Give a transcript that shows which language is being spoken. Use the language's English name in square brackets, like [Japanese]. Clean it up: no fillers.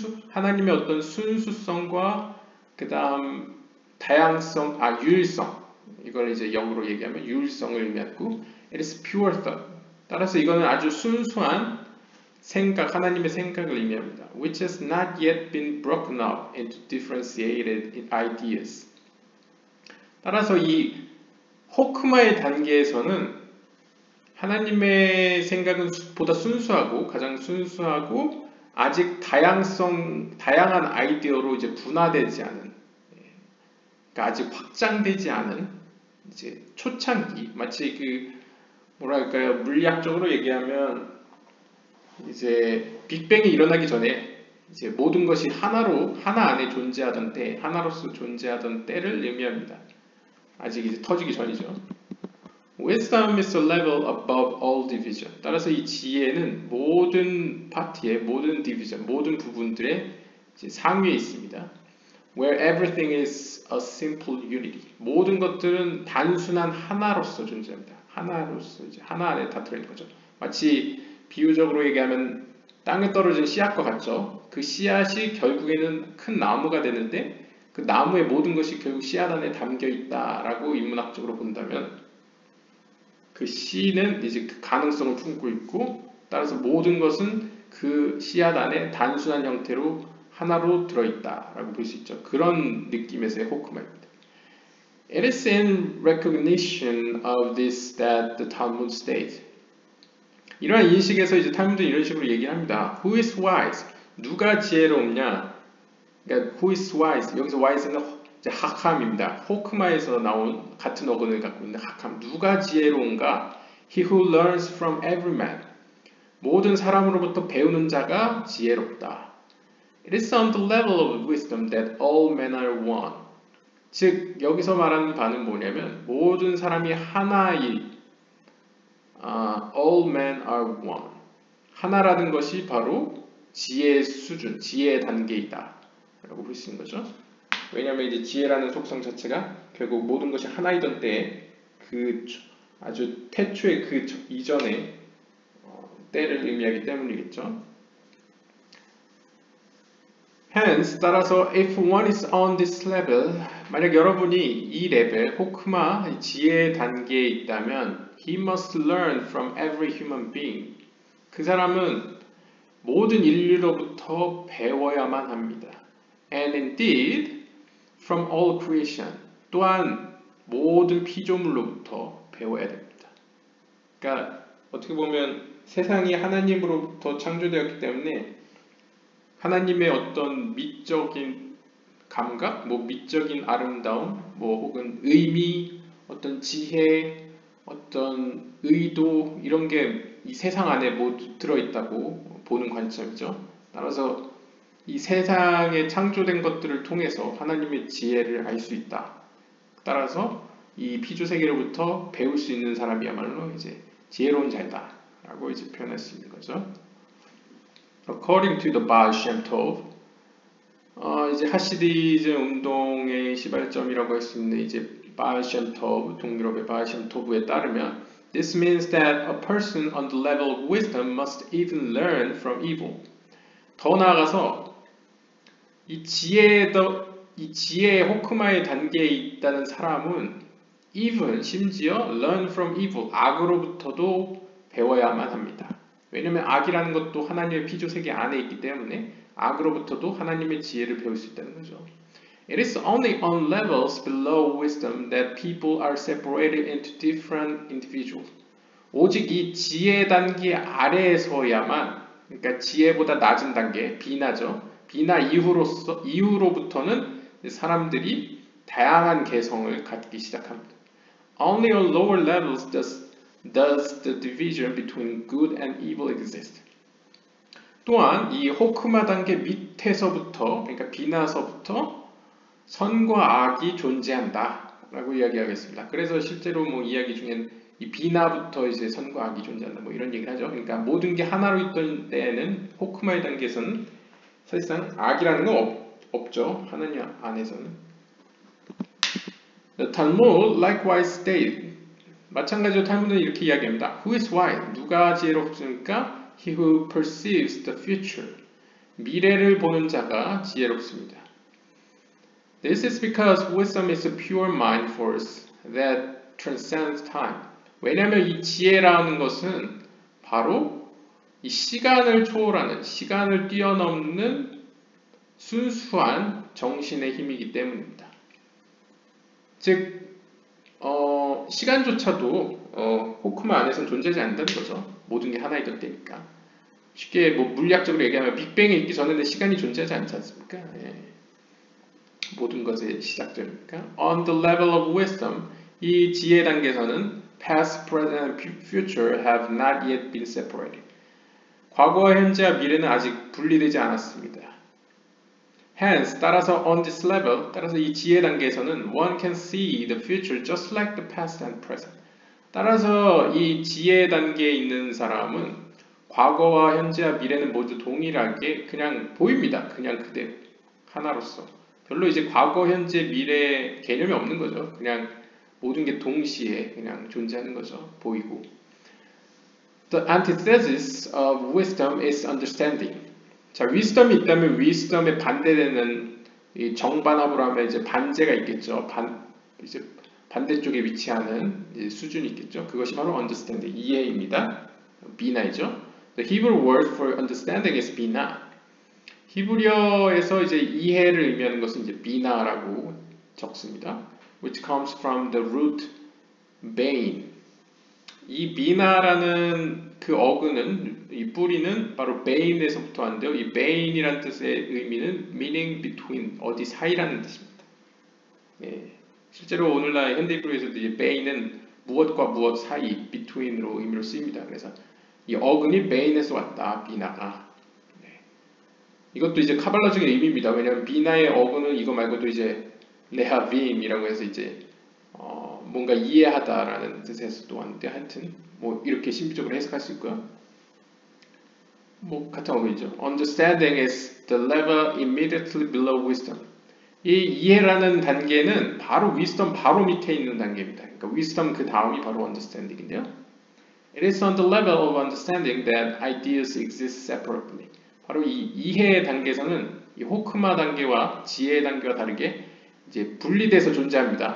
[Korean] 하나님의 어떤 순수성과 그 다음 다양성, 유일성, 이걸 이제 영어로 얘기하면 유일성을 의미하고 [English] it is pure thought. [Korean] 따라서 이거는 아주 순수한 생각, 하나님의 생각을 의미합니다. [English] which has not yet been broken up into differentiated ideas. [Korean] 따라서 이 호크마의 단계에서는 하나님의 생각은 보다 순수하고 가장 순수하고 아직 다양한 아이디어로 이제 분화되지 않은, 그러니까 아직 확장되지 않은 이제 초창기, 마치 그 뭐랄까요, 물리학적으로 얘기하면 이제 빅뱅이 일어나기 전에 이제 모든 것이 하나 안에 존재하던 때, 하나로서 존재하던 때를 의미합니다. 아직 이제 터지기 전이죠. [English] Wisdom is a level above all division. [Korean] 따라서 이 지혜는 모든 파트의 모든 디비전, 모든 부분들의 이제 상위에 있습니다. [English] Where everything is a simple unity. [Korean] 모든 것들은 단순한 하나로서 존재합니다. 하나로서 이제 하나 안에 다 들어있는 거죠. 마치 비유적으로 얘기하면 땅에 떨어진 씨앗과 같죠. 그 씨앗이 결국에는 큰 나무가 되는데 그 나무의 모든 것이 결국 씨앗 안에 담겨 있다라고 인문학적으로 본다면 그 씨는 이제 그 가능성을 품고 있고 따라서 모든 것은 그 씨앗 안에 단순한 형태로 하나로 들어있다라고 볼 수 있죠. 그런 느낌에서의 호크마입니다. [English] It is in recognition of this that the Talmud states. [Korean] 이러한 인식에서 이제 탈무드는 이런 식으로 얘기합니다. [English] Who is wise? [Korean] 누가 지혜롭냐? 그러니까 [English] who is wise? [Korean] 여기서 wise는 이제 하캄입니다. 호크마에서 나온 같은 어근을 갖고 있는 하캄. 누가 지혜로운가? [English] He who learns from every man. [Korean] 모든 사람으로부터 배우는 자가 지혜롭다. [English] It is on the level of wisdom that all men are one. [Korean] 즉 여기서 말하는 바는 뭐냐면 모든 사람이 하나인 [English] all men are one. [Korean] 하나라는 것이 바로 지혜의 수준, 지혜의 단계이다 라고 볼 수 있는 거죠. 왜냐하면 이제 지혜라는 속성 자체가 결국 모든 것이 하나이던 때에 그 아주 태초의 그 이전의 때를 의미하기 때문이겠죠. [English] Hence, [Korean] 따라서 [English] if one is on this level, [Korean] 만약 여러분이 이 레벨, 호크마, 지혜 단계에 있다면 [English] he must learn from every human being. [Korean] 그 사람은 모든 인류로부터 배워야만 합니다. [English] And indeed, from all creation. [Korean] 또한 모든 피조물로부터 배워야 됩니다. 그러니까 어떻게 보면 세상이 하나님으로부터 창조되었기 때문에 하나님의 어떤 미적인 감각, 미적인 아름다움, 혹은 의미, 어떤 지혜, 어떤 의도 이런 게 이 세상 안에 모두 들어있다고 보는 관점이죠. 따라서 이 세상에 창조된 것들을 통해서 하나님의 지혜를 알 수 있다. 따라서 이 피조 세계로부터 배울 수 있는 사람이야말로 이제 지혜로운 자이다라고 이제 표현할 수 있는 거죠. [English] According to the Baal Shem Tov, [Korean] 이제 하시디즘 운동의 시발점이라고 할 수 있는 이제 Baal Shem Tov, 동유럽의 Baal Shem Tov에 따르면 [English] This means that a person on the level of wisdom must even learn from evil. [Korean] 더 나아가서 이 지혜의 호크마의 단계에 있다는 사람은 [English] even [Korean] 심지어 [English] learn from evil, [Korean] 악으로부터도 배워야만 합니다. 왜냐하면 악이라는 것도 하나님의 피조세계 안에 있기 때문에 악으로부터도 하나님의 지혜를 배울 수 있다는 거죠. [English] It is only on levels below wisdom that people are separated into different individuals. [Korean] 오직 이 지혜 단계 아래에서야만, 그러니까 지혜보다 낮은 단계, 비나죠. 비나 이후로부터는 사람들이 다양한 개성을 갖기 시작합니다. [English] Only on lower levels does the division between good and evil exist. [Korean] 또한 이 호크마 단계 밑에서부터, 그러니까 비나서부터 선과 악이 존재한다 라고 이야기하겠습니다. 그래서 실제로 이야기 중엔 이 비나부터 이제 선과 악이 존재한다 이런 얘기를 하죠. 그러니까 모든 게 하나로 있던 때에는 호크마의 단계에서는 사실상 악이라는 건 없죠. 하나님 안에서는. [English] The Talmud likewise states, [Korean] 마찬가지로 탈무드는 이렇게 이야기합니다. [English] Who is wise? [Korean] 누가 지혜롭습니까? [English] He who perceives the future. [Korean] 미래를 보는 자가 지혜롭습니다. [English] This is because wisdom is a pure mind force that transcends time. [Korean] 왜냐하면 이 지혜라는 것은 바로 이 시간을 초월하는, 시간을 뛰어넘는 순수한 정신의 힘이기 때문입니다. 즉, 시간조차도 호크마 안에서는 존재하지 않는다는 거죠. 모든 게 하나의 덧대니까. 쉽게 뭐 물리학적으로 얘기하면 빅뱅이 있기 전에는 시간이 존재하지 않지 않습니까? 예. 모든 것의 시작점이니까. [English] On the level of wisdom, [Korean] 이 지혜 단계에서는 [English] past, present, and future have not yet been separated. [Korean] 과거와 현재와 미래는 아직 분리되지 않았습니다. [English] Hence, [Korean] 따라서 [English] on this level, [Korean] 따라서 이 지혜 단계에서는 [English] one can see the future just like the past and present. [Korean] 따라서 이 지혜 단계에 있는 사람은 과거와 현재와 미래는 모두 동일하게 그냥 보입니다. 그냥 그대로 하나로서. 별로 이제 과거, 현재, 미래 개념이 없는 거죠. 그냥 모든 게 동시에 그냥 존재하는 거죠. 보이고. [English] The antithesis of wisdom is understanding. [Korean] 자, wisdom이 있다면 wisdom에 반대되는 이 정반합으로 하면 이제 반제가 있겠죠. 이제 반대쪽에 위치하는 이제 수준이 있겠죠. 그것이 바로 understanding, 이해입니다. 비나이죠. [English] The Hebrew word for understanding is bina. [Korean] 히브리어에서 이제 이해를 의미하는 것은 이제 비나라고 적습니다. [English] Which comes from the root bain. [Korean] 이 비나라는 그 어근은, 이 뿌리는 바로 bain에서부터 왔는데요. 이 bain이라는 뜻의 의미는 [English] meaning between, [Korean] 어디 사이라는 뜻입니다. 예, 실제로 오늘날 현대 히브리어에서도 이 bain은 무엇과 무엇 사이, between으로 의미로 쓰입니다. 그래서 이 어근이 bain에서 왔다, 비나가. 이것도 이제 카발라적인 의미입니다. 왜냐하면 비나의 어근은 이거 말고도 이제 레하빔이라고 해서 이제 뭔가 이해하다라는 뜻에서도 왔는데 하여튼 뭐 이렇게 신비적으로 해석할 수 있고요. 뭐 같은 어근이죠. [English] Understanding is the level immediately below wisdom. [Korean] 이 이해라는 단계는 바로 wisdom 바로 밑에 있는 단계입니다. 그러니까 wisdom 그 다음이 바로 understanding인데요. [English] It is on the level of understanding that ideas exist separately. [Korean] 바로 이 이해 단계에서는 이 호크마 단계와 지혜 단계와 다르게 이제 분리돼서 존재합니다.